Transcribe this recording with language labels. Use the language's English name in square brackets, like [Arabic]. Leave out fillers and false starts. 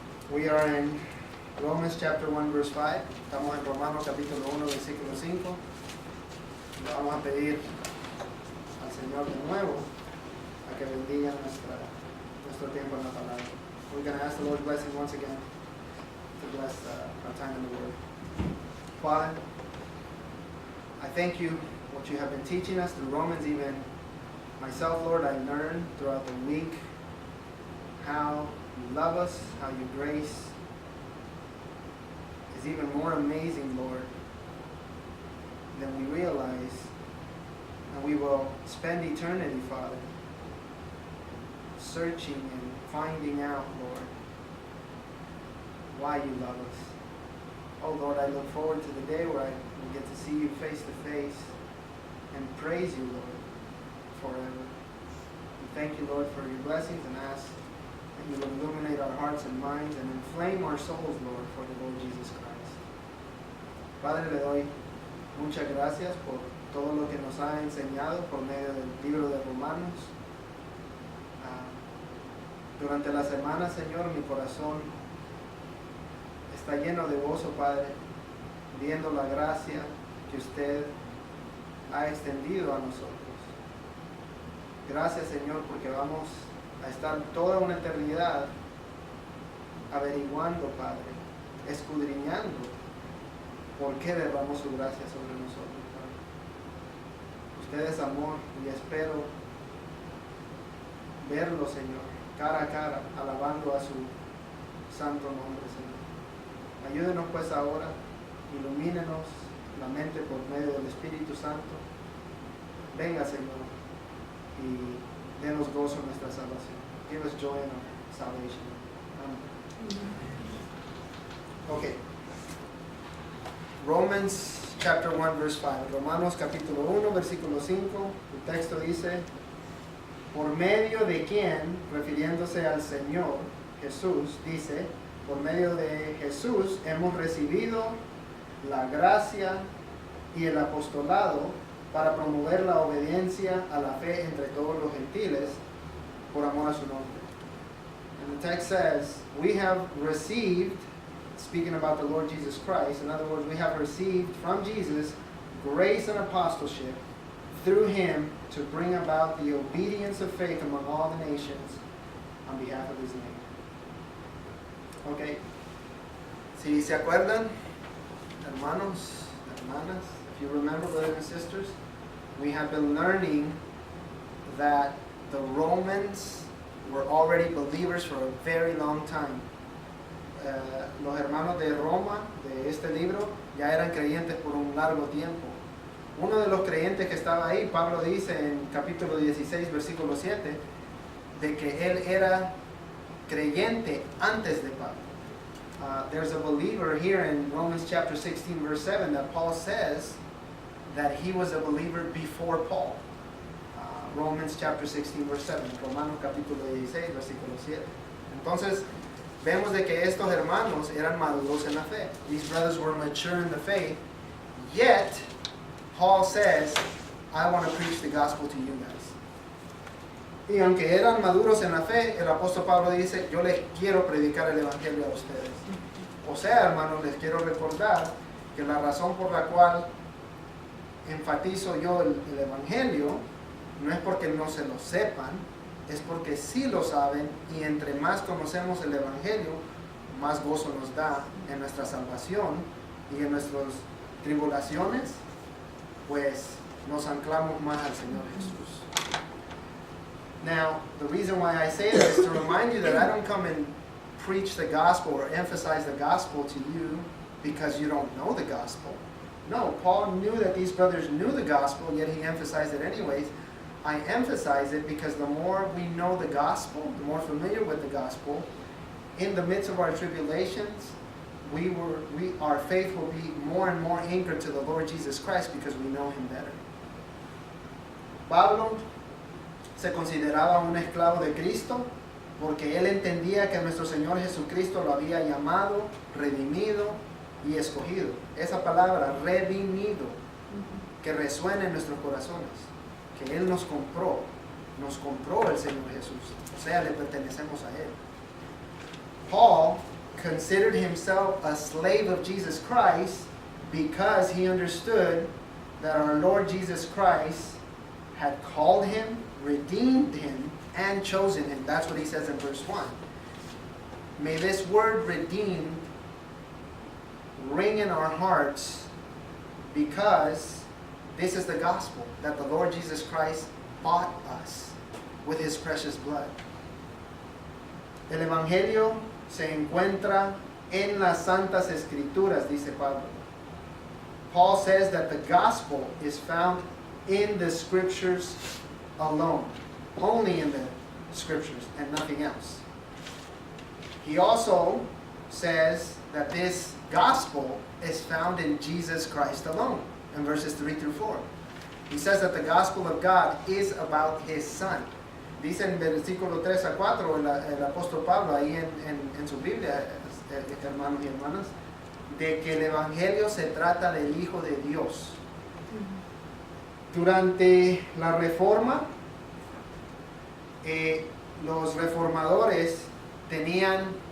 [English] We are in Romans chapter 1 verse 5. [Spanish] Estamos en Romanos capítulo 1 versículo 5. Le vamos a pedir al Señor de nuevo a que bendiga nuestro tiempo en la palabra. [English] We're going to ask the Lord's blessing once again to bless our time in the Word. Father, I thank you what you have been teaching us through Romans. Even myself, Lord, I learned throughout the week how you love us, how your grace is even more amazing, Lord, than we realize. And we will spend eternity, Father, searching and finding out, Lord, why you love us. Oh, Lord, I look forward to the day where I will get to see you face to face and praise you, Lord, forever. We thank you, Lord, for your blessings and ask that you will illuminate our hearts and minds and inflame our souls, Lord, for the Lord Jesus Christ. [Spanish] Padre, le doy muchas gracias por todo lo que nos ha enseñado por medio del libro de Romanos. Durante la semana, Señor, mi corazón está lleno de gozo, Padre, viendo la gracia que usted ha extendido a nosotros. Gracias, Señor, porque vamos a estar toda una eternidad averiguando, Padre, escudriñando por qué derramó su gracia sobre nosotros, Padre. Usted es amor y espero verlo, Señor, cara a cara, alabando a su santo nombre, Señor. Ayúdenos pues ahora, ilumínenos la mente por medio del Espíritu Santo. Venga, Señor, y denos gozo en nuestra salvación. [English] Give us joy in our salvation. Amen. Okay. Romans chapter 1 verse 5. [Spanish] Romanos capítulo 1 versículo 5. El texto dice: por medio de quien, refiriéndose al Señor Jesús, dice, por medio de Jesús hemos recibido la gracia y el apostolado para promover la obediencia a la fe entre todos los gentiles por amor a su nombre. [English] And the text says, we have received, speaking about the Lord Jesus Christ, in other words, we have received from Jesus grace and apostleship through him to bring about the obedience of faith among all the nations on behalf of his name. Okay. [Spanish] Si se acuerdan, hermanos, hermanas, [English] if you remember, brothers and sisters, we have been learning that the Romans were already believers for a very long time. [Spanish] Los hermanos de Roma, de este libro, ya eran creyentes por un largo tiempo. Uno de los creyentes que estaba ahí, Pablo dice en capítulo 16, versículo 7, de que él era creyente antes de Pablo. [English] There's a believer here in Romans chapter 16, verse 7, that Paul says that he was a believer before Paul. Romans chapter 16, verse 7, [Spanish] Romanos capítulo 16, versículo 7. Entonces, vemos de que estos hermanos eran maduros en la fe. [English] These brothers were mature in the faith, yet Paul says, I want to preach the gospel to you guys. [Spanish] Y aunque eran maduros en la fe, el apóstol Pablo dice, yo les quiero predicar el evangelio a ustedes. O sea, hermanos, les quiero recordar que la razón por la cual enfatizo yo el evangelio no es porque no se lo sepan, es porque sí lo saben, y entre más conocemos el evangelio, más gozo nos da en nuestra salvación y en nuestras tribulaciones, pues nos anclamos más al Señor Jesús. [English] Now, the reason why I say that is to remind you that I don't come and preach the gospel or emphasize the gospel to you because you don't know the gospel. No, Paul knew that these brothers knew the gospel, yet he emphasized it anyways. I emphasize it because the more we know the gospel, the more familiar with the gospel, in the midst of our tribulations, our faith will be more and more anchored to the Lord Jesus Christ because we know him better. [Spanish] Pablo se consideraba un esclavo de Cristo porque él entendía que nuestro Señor Jesucristo lo había llamado, redimido y escogido. Esa palabra, redimido, que resuena en nuestros corazones, que él nos compró el Señor Jesús, o sea, le pertenecemos a él. Paul [English] considered himself a slave of Jesus Christ because he understood that our Lord Jesus Christ had called him, redeemed him, and chosen him. That's what he says in verse 1. May this word redeemed ring in our hearts, because this is the gospel, that the Lord Jesus Christ bought us with his precious blood. [Spanish] El Evangelio se encuentra en las Santas Escrituras, dice Pablo. [English] Paul says that the gospel is found in the scriptures alone, only in the scriptures and nothing else. He also says that this gospel is found in Jesus Christ alone, in verses 3 through 4. He says that the gospel of God is about his Son. [Spanish] Dice en versículo 3 a 4 el apóstol Pablo ahí en su Biblia, hermanos y hermanas, de que el evangelio se trata del Hijo de Dios. Durante la Reforma, los reformadores tenían...